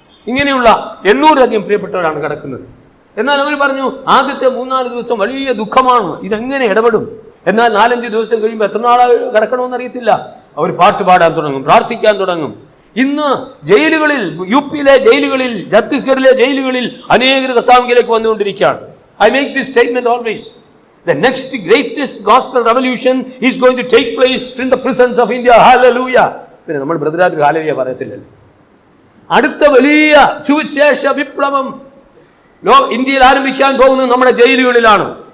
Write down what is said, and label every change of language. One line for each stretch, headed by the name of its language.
Malayalam: ഇങ്ങനെയുള്ള 800-ലധികം പ്രിയപ്പെട്ടവരാണ് കിടക്കുന്നത്. എന്നാൽ അവർ പറഞ്ഞു ആദ്യത്തെ 3-4 ദിവസം വലിയ ദുഃഖമാണ്, ഇതെങ്ങനെ ഇടപെടും? എന്നാൽ 4-5 ദിവസം കഴിയുമ്പോൾ എത്ര നാളെ കിടക്കണമെന്ന് അറിയത്തില്ല. അവർ പാട്ട് പാടാൻ തുടങ്ങും, പ്രാർത്ഥിക്കാൻ തുടങ്ങും. ഇന്ന് ജയിലുകളിൽ, UP ജയിലുകളിൽ, ഛത്തീസ്ഗഡിലെ ജയിലുകളിൽ അനേകർ കർത്താവിലേക്ക് വന്നുകൊണ്ടിരിക്കുകയാണ്.
English: I make this statement always. The next greatest gospel revolution is going to take place in the prisons of India. Hallelujah.
Malayalam: പിന്നെ നമ്മൾ ബ്രദറായിട്ട് ഹാലലുയ പറയത്തില്ലല്ലോ. അടുത്ത വലിയ സുവിശേഷ വിപ്ലവം ഇന്ത്യയിൽ ആരംഭിക്കാൻ പോകുന്നത് നമ്മുടെ ജയിലുകളിലാണ്.